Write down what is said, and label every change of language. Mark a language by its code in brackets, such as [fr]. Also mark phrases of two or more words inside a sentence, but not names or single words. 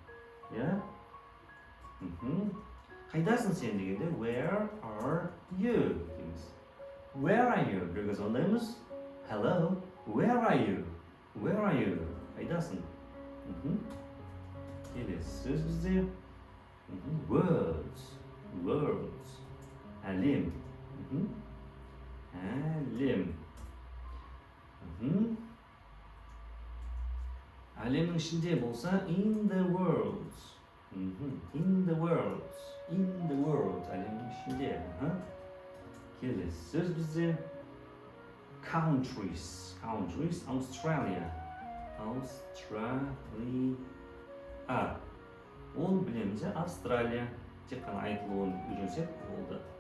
[kk] Қайдасың сен дегенде [en] where are you [kk] дейміз. [en] Where are you? [kk] Бірге сондаймыз. [en] Hello, where are you? [kk] Қайдасың? Келесі сөз бізде words. Әлем. Әлемнің ішінде болса [en] in the world. In the world. [kk] Әлемнің ішінде. Келесі сөз бізде countries, Australia. Ол білеміз, Австралия. Тек қана айтылуын үйренсек болды.